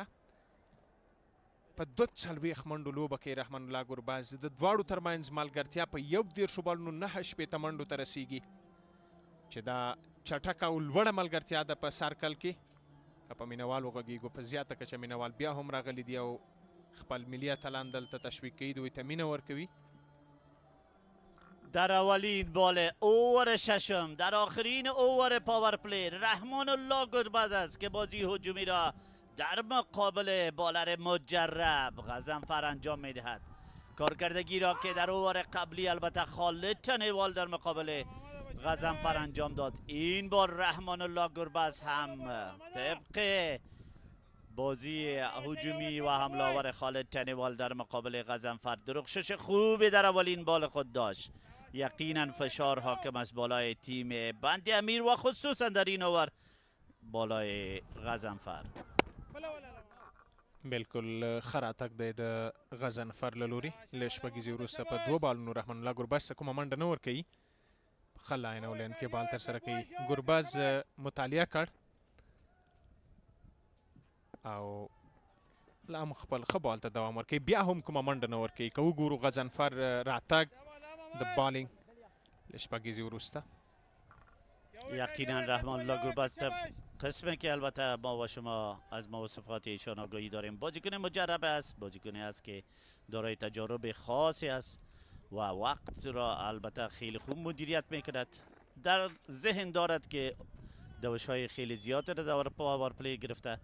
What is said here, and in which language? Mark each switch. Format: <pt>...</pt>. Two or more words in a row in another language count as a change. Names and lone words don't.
<ps>په 42 منډو لوبه کې رحمان الله ګربز د دواړو ترمنځ ملګرتیا په 31 بالونو 9 منډو ته رسیږي چې دا چټکه او لوړه ملګرتیا ده په سرکل کې. په مینوال وغږیږو په زیاته کچه مینوال بیا هم راغلی دی او خپل ملي اتلان دلته تشویق کوي، دوی ته مینه ورکوي.</ps> <fa>در اولین بال اوور ششم در آخرین اوور</fa> <en>power play</en> <fa>رحمان الله گربز است که بازی هجومی را در مقابل بالر مجرب غضنفر انجام میدهد. کارکردگی را که در اوور قبلی البته خالد تنیوال در مقابل غضنفر انجام داد، این بار رحمان الله گربز هم طبق بازی هجومی و حمله آور خالد تنیوال در مقابل غضنفر درخشش خوبی در اولین بال خود داشت. یقینا فشار حاکم است بالای تیم بند امیر و خصوصا در این اوور بالای غضنفر.</fa> <ps>بالکل ښه راتګ دی د غضنفر له لوري. له شپږیزې وروسته په 2 بالونو رحمان الله ګربز ته کومه منډه نه ورکوي. ښه لاین او لین کې بال ترسره کوي. ګربز مطالعه کړ او لا هم خپل ښه بال ته دوام ورکوي. بیا هم کومه منډه نه ورکوي. که وګورو غضنفر راتګ د بالینګ له شپږیزې وروسته.</ps> <fa>یقینا رحمان الله گربز قسمه که البته ما و شما از مواصفات ایشان آگاهی داریم. بازیکن مجرب است، بازیکنی است که دارای تجارب خاصی است و وقت را البته خیلی خوب مدیریت میکند. در ذهن دارد که دوش‌های خیلی زیاد را در</fa> <en>power play</en> <fa>گرفته.</fa>